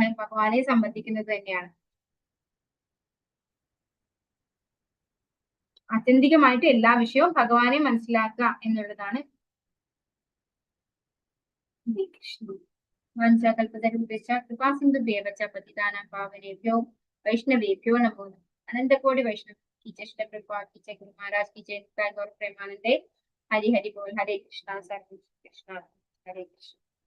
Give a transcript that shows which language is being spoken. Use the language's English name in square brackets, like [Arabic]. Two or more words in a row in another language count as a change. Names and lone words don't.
[Malayalam] ഭഗവാനെ സംബന്ധിക്കുന്നത് തന്നെയാണ്. ആത്യന്തികമായിട്ട് എല്ലാ വിഷയവും ഭഗവാനെ മനസ്സിലാക്കുക എന്നുള്ളതാണ്. [Sanskrit] കൃപാസിന്ധുഭ്യേവ ച പതിതാനാം പാവനേഭ്യോ വൈഷ്ണവേഭ്യോ നമോ നമഃ. [Hindi] अनंतकोटि वैष्णव की जय, श्री प्रभुपाद की जय, गुरु महाराज की जय, गौर प्रेमानंदे। हरि हरि बोल। हरे कृष्णा, हरे कृष्णा, हरे कृष्णा।